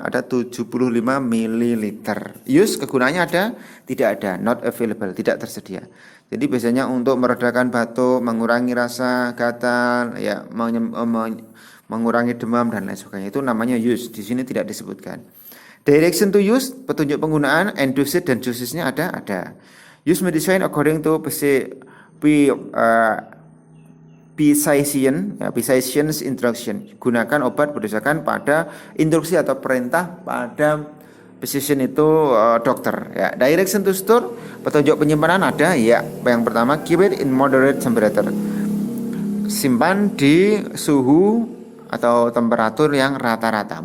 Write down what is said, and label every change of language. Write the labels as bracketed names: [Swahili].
[Indonesian] Ada 75 ml. Use, kegunaannya ada? Tidak ada, [English] not available, [Indonesian] tidak tersedia. Jadi biasanya untuk meredakan batuk, mengurangi rasa gatal, ya, mengurangi demam dan lain sebagainya, itu namanya use. Di sini tidak disebutkan. [English] Direction to use, [Indonesian] petunjuk penggunaan, and dosage dan dosisnya ada. [English] Use medicine according to physician's instruction. [Indonesian] Gunakan obat berdasarkan pada instruksi atau perintah pada physician itu dokter ya. [English] Direction to store, [Indonesian] petunjuk penyimpanan ada ya. Yang pertama, [English] keep it in moderate temperature. [Indonesian] Simpan di suhu atau temperatur yang rata-rata.